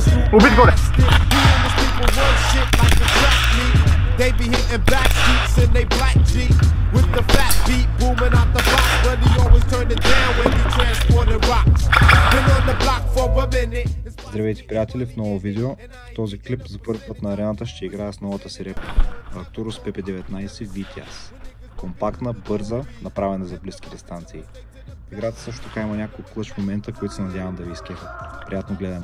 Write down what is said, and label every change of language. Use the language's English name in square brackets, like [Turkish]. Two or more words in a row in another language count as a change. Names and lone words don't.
[Russian] Убить горе! [English] They be hitting back streets in they black Jeep with the fat beat booming out the box, but he always turn it down when he transported rocks. Been on the block for a minute. [Bulgarian] Здравейте, приятели, в ново видео. В този клип за първи път на арената ще играя с новата си репка Arcturus PP19 VTS. Компактна, бърза, направена за близки дистанции. В играта също така има няколко клъч момента, които се надявам да ви изкефят. Приятно гледане!